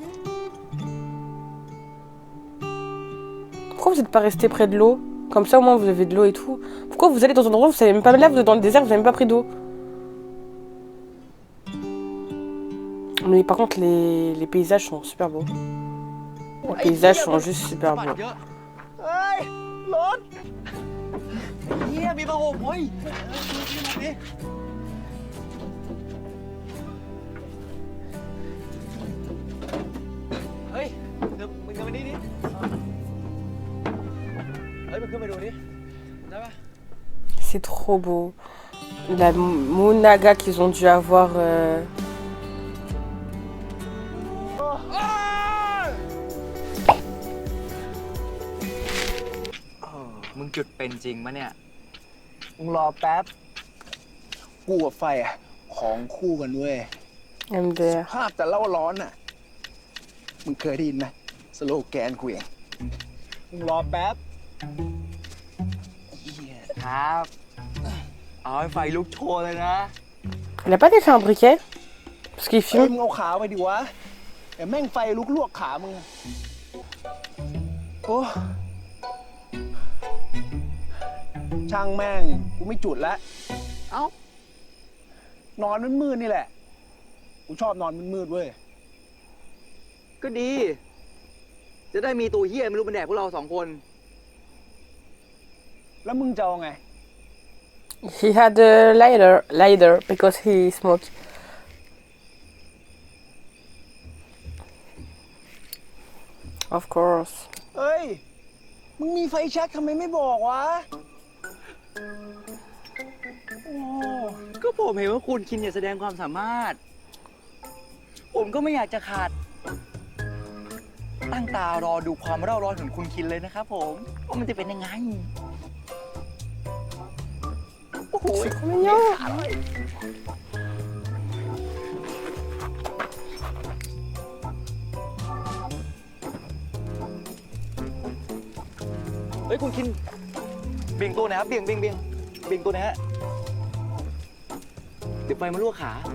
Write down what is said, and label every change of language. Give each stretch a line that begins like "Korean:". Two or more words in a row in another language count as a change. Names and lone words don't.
French: Pourquoi vous n'êtes pas resté près de l'eau? Comme ça, au moins, vous avez de l'eau et tout. Pourquoi vous allez dans un endroit où vous savez même pas, là, vous êtes dans le désert, vous n'avez même pas pris d'eau? Mais par contre, les paysages sont super beaux. Les paysages sont juste super beaux.
Thai: เฮ้ยรถเฮียมีประหงเฮ้ยดิเฮ้ยมึงเดินมานี่ดิเฮ้ยมึงขึ้นไปดูดิได้ปะ
French: C'est trop beau. La monaga qu'ils ont dû avoir.
Thai: มึงจุดเป็นจริงมะเนี่ย มึงรอแป๊บกูกับไฟอะของคู่กันเว้ย
French: MDR.
Thai: ภาพแต่เล่าร้อนอ่ะมึงเคยได้ยินไหมสโลแกนกูเองมึงรอแป๊บ ครับ เอาให้ไฟลุกโชว์เลยนะ
French: Il a pas déjà fait un briquet? Parce qu'il
Thai: เฮ้ย
French: fume.
Thai: มึงเอาขาไปดิวะเดี๋ยวแม่งไฟลุกลวกขามึงโอ้ช่างแม่งกูไม่จุดแล้วเอ้านอนมืดๆนี่แหละกูชอบนอนมืดๆเว้ย ก็ดี จะได้มีตัวเฮี้ยไม่รู้เป็นแดกพวกเราสองคน แล้วมึงจะเอาไง
English: He had a lighter because he smoked. Of course.
Thai: เอ้ย มึงมีไฟแช็กทำไมไม่บอกวะ โอ้ ก็ผมเห็นว่าคุณคินอยากแสดงความสามารถ ผมก็ไม่อยากจะขาด ตั้งตารอดูความเร่าร้อนของคุณคินเลยนะครับผมว่ามันจะเป็นยังไง โอ้โห
French: C'est trop mignon.
Thai: เฮ้ยคุณคินเบี่ยงตัวหนะครับเบี่ยงตัวนะฮะเดี๋ยวไฟมาลวกขา